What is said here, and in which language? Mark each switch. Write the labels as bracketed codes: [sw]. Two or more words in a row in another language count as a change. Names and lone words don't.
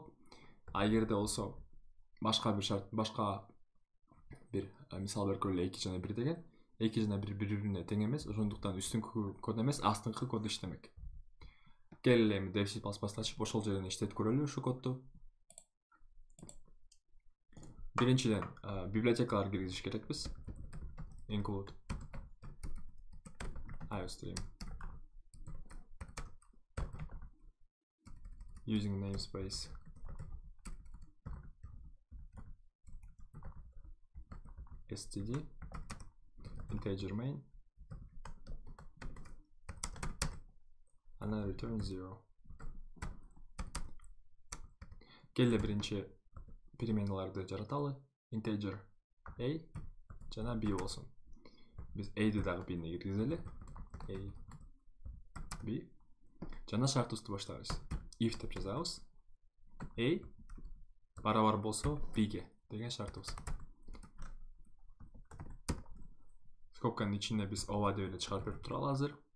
[ky] А эгерде болсо башка бир шарт, башка бир мисал берип көрөлү, 2 жана 1 деген. 2 жана 1 бири-бирине тең эмес, ошондуктан үстүнкү код эмес, астыңкы код иштемек. Келели эми devc++ ачып, ошол жерден иштетип көрөлү ушу кодду. Биринчиден библиотекалар киргизиш керекпиз. [en] Include iostream using namespace std integer main and return 0. [ky] Келе биринчи переменаларды жараталы. Integer a жана b болсун. Биз a'ды дагы b'ни киргизели. A b жана шартыбызды баштайбыз. If деп жазабыз. A барабар болсо b'ге деген шартыбыз. Скобканын ичине биз ооба деп эле чыгарып берип туралы азыр.